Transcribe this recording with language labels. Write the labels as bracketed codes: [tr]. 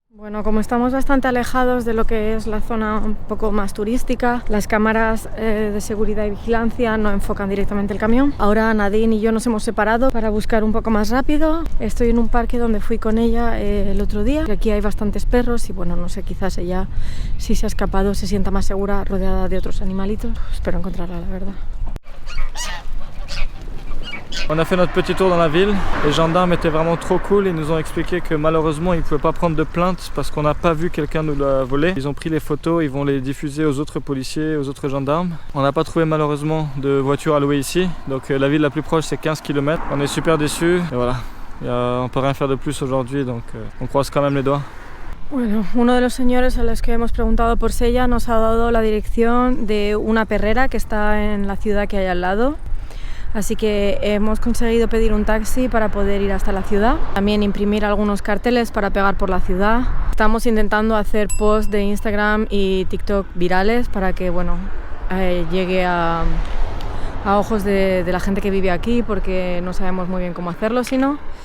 [es] Bueno, como estamos bastante alejados de lo que es la zona un poco más turística, las cámaras de seguridad y vigilancia no enfocan directamente el camión. Ahora Nadine y yo nos hemos separado para buscar un poco más rápido. Estoy en un parque donde fui con ella el otro día. Aquí hay bastantes perros y bueno, no sé, quizás ella, si se ha escapado, se sienta más segura rodeada de otros animalitos. Espero encontrarla, la verdad. [fr] On a fait notre petit tour dans la ville. Les gendarmes étaient vraiment trop cool. Ils nous ont expliqué que malheureusement ils ne pouvaient pas prendre de plainte parce qu'on n'a pas vu quelqu'un nous l'a volé. Ils ont pris les photos, ils vont les diffuser aux autres policiers, aux autres gendarmes. On n'a pas trouvé malheureusement de voiture à louer ici. Donc la ville la plus proche c'est 15 km. On est super déçus. Et voilà, on peut rien faire de plus aujourd'hui, donc on croise quand même les doigts. [es] Bueno, uno de los señores a los que hemos preguntado por Sella nos ha dado la dirección de una perrera que está en la ciudad que hay al lado. Así que hemos conseguido pedir un taxi para poder ir hasta la ciudad. También imprimir algunos carteles para pegar por la ciudad. Estamos intentando hacer posts de Instagram y TikTok virales para que, bueno, llegue a ojos de la gente que vive aquí, porque no sabemos muy bien cómo hacerlo, si no.